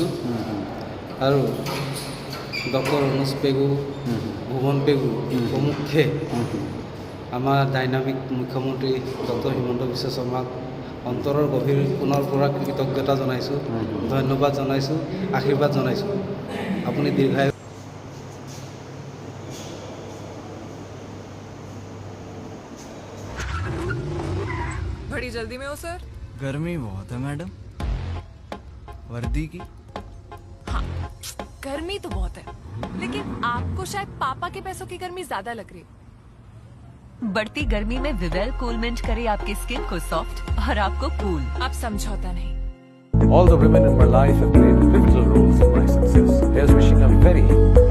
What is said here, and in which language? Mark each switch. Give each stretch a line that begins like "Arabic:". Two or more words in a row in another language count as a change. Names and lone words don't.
Assamese: আৰু ডক্টৰ অনুজ পেগু, ভুৱন পেগু প্ৰমুখ্যে আমাৰ ডাইনামিক মুখ্যমন্ত্ৰী ডক্টৰ হিমন্ত বিশ্ব শৰ্মাক অন্তৰৰ গভীৰ পুনৰ পৰা কৃতজ্ঞতা জনাইছোঁ, ধন্যবাদ জনাইছোঁ, আশীৰ্বাদ জনাইছোঁ। আপুনি দীৰ্ঘায়ু।
Hindi: बड़ी जल्दी में हो सर? गर्मी बहुत है मैडम, वर्दी की। हाँ, गर्मी तो बहुत है, लेकिन आपको शायद पापा के पैसों की गर्मी ज्यादा लग रही है। बढ़ती गर्मी में विवेल कूलमेंट करे आपकी स्किन को सॉफ्ट और आपको कूल। आप समझौता नहीं।
English: All the women in my life have played pivotal roles in my success. Here's wishing a very